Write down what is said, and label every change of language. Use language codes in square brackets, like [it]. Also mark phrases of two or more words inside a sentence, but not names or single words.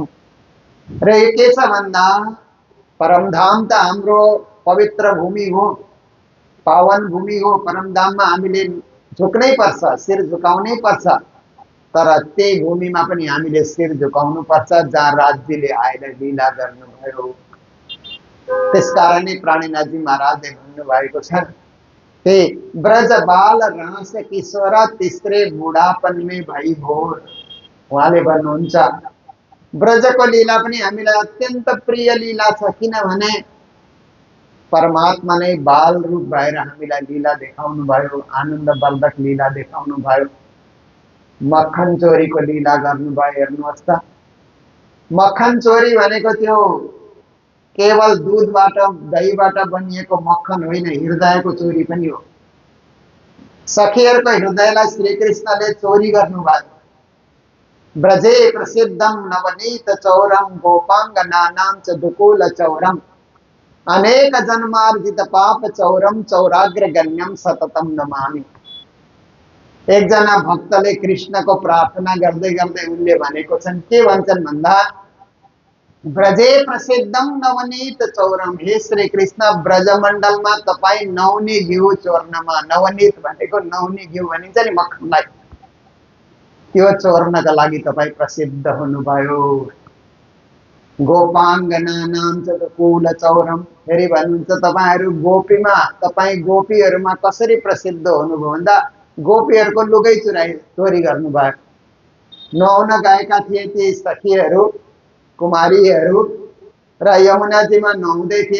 [ne] र यो के छ भन्दा, परमधाम त हाम्रो पवित्र भूमि हो, पावन भूमि हो। परमधाममा हामीले झुक्नै पर्छ, शिर झुकाउनै पर्छ, तर त्यही भूमिमा पनि हामीले शिर झुकाउनु पर्छ जहाँ राजजीले आएर लीला गर्नुभयो। त्यसकारणै प्राणनाथजी महाराजले भन्नुभएको छ कि [hi] ब्रज बाल रास किशोर तिस्रे बुढापन में भई भोर। [ne] उहाँले भन्नुहुन्छ ब्रजको लीला पनि हामीलाई अत्यन्त प्रिय लीला छ, किनभने परमात्मा नै बाल रूप भएर हामीलाई लीला देखाउनु भयो, आनन्द वर्धक लीला देखाउनु भयो, मक्खन चोरीको लीला गर्नुभयो। हेर्नुहोस् त, मक्खन चोरी भनेको त्यो केवल दूधबाट दहीबाट बनिएको मक्खन होइन, हृदयको चोरी पनि हो। सखीहरूको हृदयलाई श्रीकृष्णले चोरी गर्नुभयो। [sa] ब्रजे प्रसिद्धम नवनीत चौरम गोपाङ्गनानां च दुकूल चौरम अनेक जन्मार्जित पाप चौरम चौराग्र गण्यम सततम नमामि। [ne] एकजना भक्तले कृष्णको प्रार्थना गर्दै गर्दै उनले भनेको छन्, के भन्छन् भन्दा, [sa] ब्रजे प्रसिद्धम नवनीत चौरम, [ne] हे श्री कृष्ण ब्रजमण्डलमा तपाईँ नौनी घिउ चोर्नमा, नवनीत भनेको नौनी घिउ भनिन्छ नि मक्खनलाई, त्यो चोर्नका लागि तपाईँ प्रसिद्ध हुनुभयो। [sa] गोपाङ्गनानां च दुकूल चौरम, [ne] फेरि भन्नुहुन्छ तपाईहरू गोपीमा, तपाईँ गोपीहरूमा कसरी प्रसिद्ध हुनुभयो भन्दा गोपीहरूको लुगै चोरी गर्नुभयो। नुहाउन गएका थिए ती सखीहरू कुमारीहरू र यमुनाजीमा नुहाउँदै थिए।